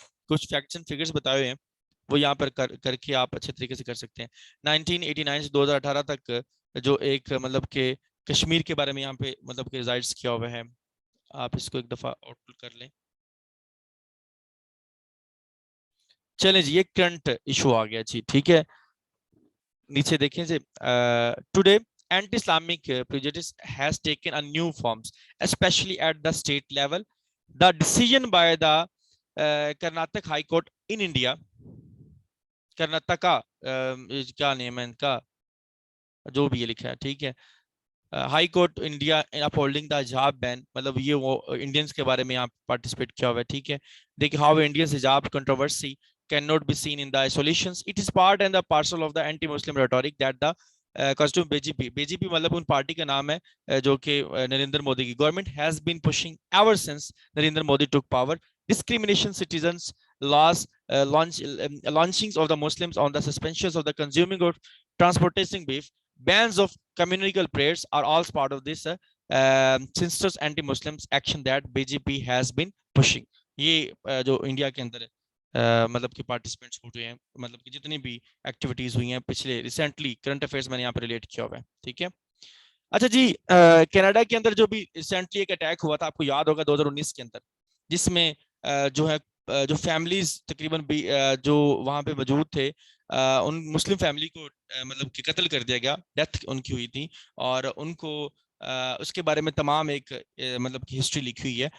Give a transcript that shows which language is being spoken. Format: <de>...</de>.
<ur>کچھ facts and figures بتائے ہوئے ہیں وہ یہاں پر کر کے آپ اچھے طریقے سے کر سکتے ہیں. 1989 سے 2018 تک جو ایک مطلب کہ کشمیر کے بارے میں یہاں پہ مطلب کہ ریزائڈس کیا ہوا ہے, آپ اس کو ایک دفعہ آؤٹ کر لیں. چلیں جی, یہ کرنٹ ایشو آ گیا جی, ٹھیک ہے. نیچے دیکھیں جی,</ur> <en>Today anti Islamic prejudice has taken a new forms especially at the state level. The decision by the Karnataka High Court in India,</en> <ur>Karnataka کیا نیم ہے ان کا, جو بھی یہ لکھا ہے ٹھیک ہے,</ur> <en>high court India upholding the hijab ban,</en> <ur>مطلب یہ وہ انڈینس کے بارے میں یہاں پارٹیسپیٹ کیا ہوا ہے ٹھیک ہے. دیکھیں</ur> <en>How Indians hijab controversy cannot be seen in the isolations. It is part and the parcel of the anti-Muslim rhetoric that the costume BJP</en> <ur>مطلب ان پارٹی کا نام ہے جو کہ نریندر مودی کی government</ur> <en>has been pushing ever since Narendra Modi took power. Discrimination, citizens laws, launchings of the Muslims on the suspensions of the consuming of transportation beef, bans of communal prayers are all part of this sinister anti-Muslims action that BJP has been pushing.</en> <ur>یہ جو India کے اندر مطلب کہ participants ہوئے ہیں, مطلب کہ جتنی بھی ایکٹیویٹیز ہوئی ہیں پچھلے ریسنٹلی کرنٹ افیئرس میں نے یہاں پہ ریلیٹ کیا ہوا ہے ٹھیک ہے. اچھا جی, کینیڈا کے اندر جو بھی ریسنٹلی ایک اٹیک ہوا تھا آپ کو یاد ہوگا 2019 کے اندر, جس میں جو ہے جو فیملیز تقریباً جو وہاں پہ موجود تھے ان مسلم فیملی کو مطلب کہ قتل کر دیا گیا, ڈیتھ ان کی ہوئی تھی, اور ان کو اس کے بارے میں تمام ایک مطلب کہ ہسٹری لکھی ہوئی ہے.</ur>